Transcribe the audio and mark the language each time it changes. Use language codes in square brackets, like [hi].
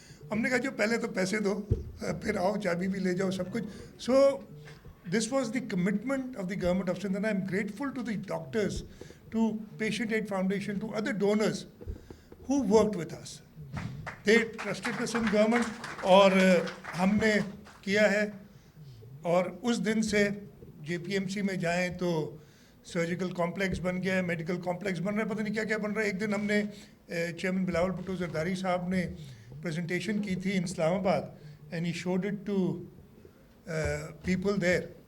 [ur] ہم نے کہا جو پہلے تو پیسے دو, پھر آؤ چابی بھی لے جاؤ سب کچھ. [en] So this was the commitment of the government of Sindh, and I'm grateful to the doctors, to Patient Aid Foundation, to other donors who worked with us. They trusted the Sindh government [ur] اور ہم نے کیا ہے. اور اس دن سے جے P M C میں جائیں تو سرجیکل کمپلیکس بن گیا ہے, میڈیکل کمپلیکس بن رہا ہے, پتہ نہیں کیا کیا بن رہا ہے. ایک دن ہم نے چیئرمین بلاول بھٹو زرداری صاحب نے پریزنٹیشن کی تھی [en] In Islamabad, and he showed it to people there.